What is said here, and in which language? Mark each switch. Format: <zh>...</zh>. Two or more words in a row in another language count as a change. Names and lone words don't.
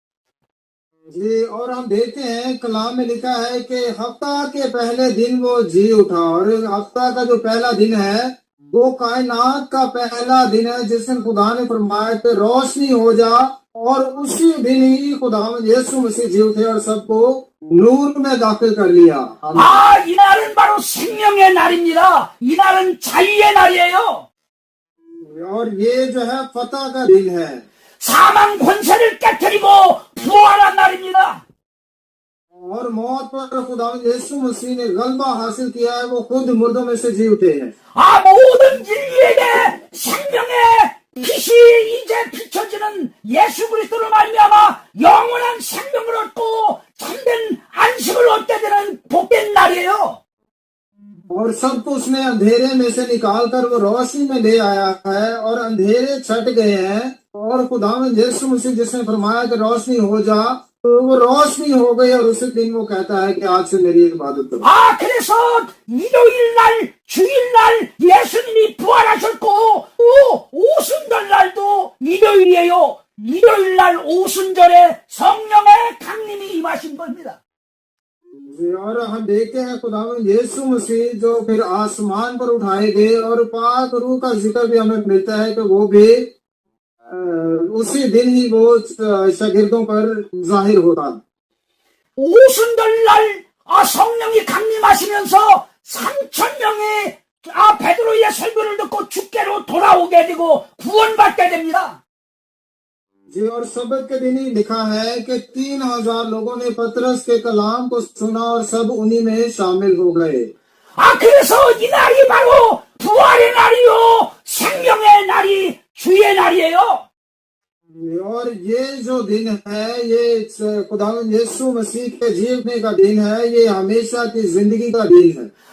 <hi>जी, और हम देखते हैं कलाम में लिखा है कि हफ्ता के पहले दिन वो जी उठा, और हफ्ता का जो पहला दिन है वो कायनात का पहला दिन है जिस दिन खुदा ने फरमाया कि रोशनी हो जा, और उसी दिन ही खुदा यीशु मसीह जी उठे और सबको नूर में दाखिल कर लिया।</hi> <ko>이 날은 바로 생명의 날입니다. 이 날은 자유의 날이에요.</ko> <hi>और ये जो है फतह का दिन है।</hi> <ko>사망 권세를 깨뜨리고 부활한 날입니다.</ko> <hi>और मौत पर खुदा यीशु मसीह ने गलबा हासिल किया है, वो खुद मुर्दों में से जी उठे हैं।</hi> <ko>모든 인류에게 생명의 빛이 이제 비춰지는 예수 그리스도를 말미암아 영원한 생명을 얻고 참된 안식을 얻게 되는 복된 날이에요.</ko> <hi>और सबको उसने अंधेरे में से निकाल कर वो रोशनी में ले आया है, और अंधेरे छट गए हैं। और खुदावंद यीशु मसीह जिसने फरमाया कि रोशनी हो जा, तो वो रोशनी हो गई, और उसी दिन वो कहता है कि आज से मेरी इबादत करो।</hi> <ko>그래서 일요일 날, 주일 날 예수님이 부활하셨고 오순절 날도 일요일이에요. 일요일 날 오순절에 성령의 강림이 임하신 겁니다.</ko> <hi>और हम देखते हैं खुदावंद यीशु मसीह जो फिर आसमान पर उठाए गए, और पाक रूह का जिक्र भी हमें मिलता है कि वो भी उसी दिन ही वो शागिर्दों पर जाहिर होता।</hi> <ko>오순절 날 성령이 강림하시면서 3,000명이 베드로의 설교를 듣고 주께로 돌아오게 되고 구원받게 됩니다.</ko> <hi>जी, और सबत के दिन ही लिखा है कि 3,000 लोगों ने पतरस के कलाम को सुना और सब उन्हीं में शामिल हो गए।</hi> <ko>그래서 이 날이 바로 부활의 날이요, 생명의 날이 주의 날이에요.</ko> <hi>और ये जो दिन है, ये खुदावंद यीशु मसीह के जीवने का दिन है, ये हमेशा की जिंदगी का दिन है।</hi>